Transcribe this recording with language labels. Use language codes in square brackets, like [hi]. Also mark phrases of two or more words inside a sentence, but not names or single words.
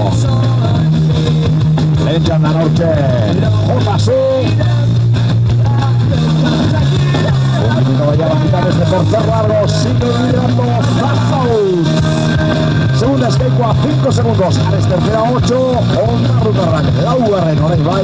[eu] Lehen txandan hortxe Jotasu. [es] Un minuto vaya la mitad de este tercer largo. Sigue liderando Zarautz. Segunda es Kaiku a 5 segundos. Ares tercera 8. [eu] Honda Rutarrak laugarren orain bai.